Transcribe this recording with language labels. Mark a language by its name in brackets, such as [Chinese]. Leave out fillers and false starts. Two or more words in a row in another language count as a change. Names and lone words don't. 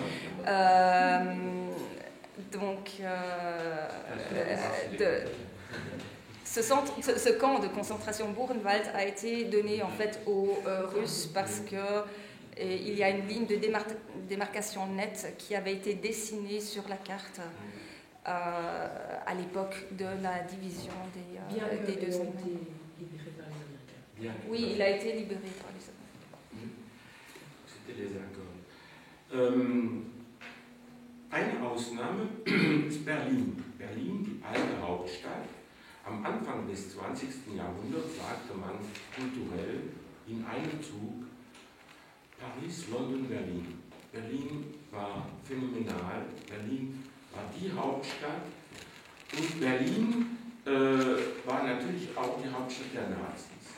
[French] Ce camp de concentration Buchenwald a été donné en fait aux Russes parce que il y a une ligne de démarcation nette qui avait été dessinée sur la carte à l'époque de la division des deux Allemagnes. Oui, il a été libéré par les Allemagnes. C'était les accords. [German] Eine Ausnahme ist Berlin. Berlin, die alte Hauptstadt. Am Anfang des 20. Jahrhunderts sagte man kulturell in einem Zug Paris, London, Berlin. Berlin war phänomenal, Berlin war die Hauptstadt und Berlin war natürlich auch die Hauptstadt der Nazis.